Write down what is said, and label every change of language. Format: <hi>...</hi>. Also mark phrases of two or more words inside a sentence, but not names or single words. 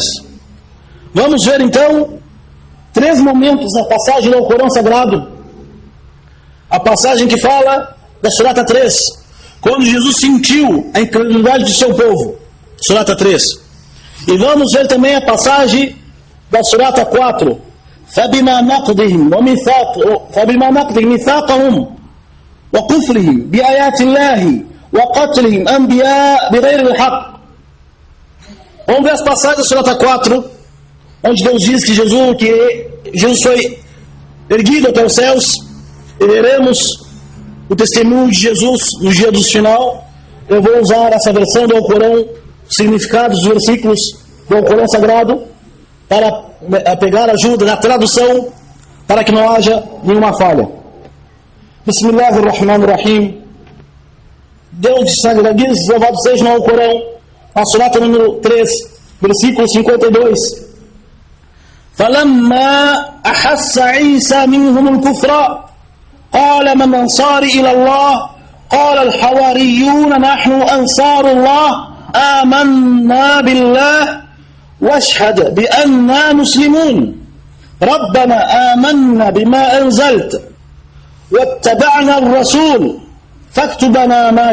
<pt>Vamos ver então 3 momentos na passagem do Corão Sagrado. A passagem que fala da Surata 3, quando Jesus sentiu a incredulidade de seu povo. Surata 3. E vamos ver também a passagem da Surata 4.</pt> <ar>فَبِمَا نَقْضِهِمْ مِيثَاقَهُمْ وَكُفْرِهِمْ بِآيَاتِ اللَّهِ وَقَتْلِهِمْ أَنْبِيَاءَ بِغَيْرِ الْحَقِّ.</ar> <pt>Vamos ver as passagens da Surata 4, onde Deus diz que Jesus foi erguido até os céus, e veremos o testemunho de Jesus no dia do final. Eu vou usar essa versão do Alcorão, significados dos versículos do Alcorão Sagrado, para pegar ajuda na tradução, para que não haja nenhuma falha. Bismillahirrahmanirrahim. Deus de sangue da guisa, louvado seja no Alcorão, a Surata número 3, versículo 52.</pt> <ar>فَلَمَّا أَحَسَّ عِيسَى مِنْهُمُ الْكُفْرَ قال من أنصاري إلى الله قال الحواريون نحن أنصار الله آمنا بالله واشهد بأننا مسلمون ربنا آمنا بما أنزلت واتبعنا الرسول فاكتبنا</ar>